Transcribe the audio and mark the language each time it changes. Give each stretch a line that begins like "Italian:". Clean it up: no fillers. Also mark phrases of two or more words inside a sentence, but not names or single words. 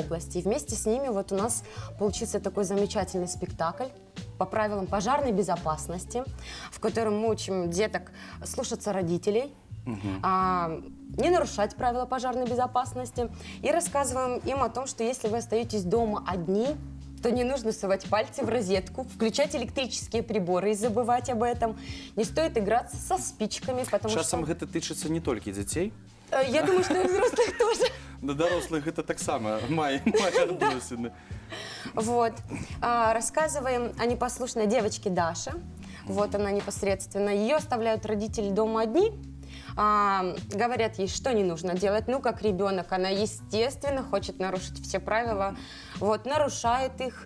Russian: И вместе с ними у нас получился такой замечательный спектакль по правилам пожарной безопасности, в котором мы учим деток слушаться родителей, не нарушать правила пожарной безопасности, и рассказываем им о том, что если вы остаетесь дома одни, то не нужно совать пальцы в розетку, включать электрические приборы и забывать об этом. Не стоит играться со спичками, потому
Belarusian: Часам
Russian: что...
Belarusian: гэта тычыцца не толькі дзяцей,
Russian: Я думаю, что и взрослых тоже.
Belarusian: да дарослых гэта таксама мае адносіны.
Russian: Вот. Рассказываем о непослушной девочке Даше. Вот она непосредственно. Ее оставляют родители дома одни. Говорят ей, что не нужно делать. Ну, как ребенок, она, естественно, хочет нарушить все правила. Вот, нарушает их.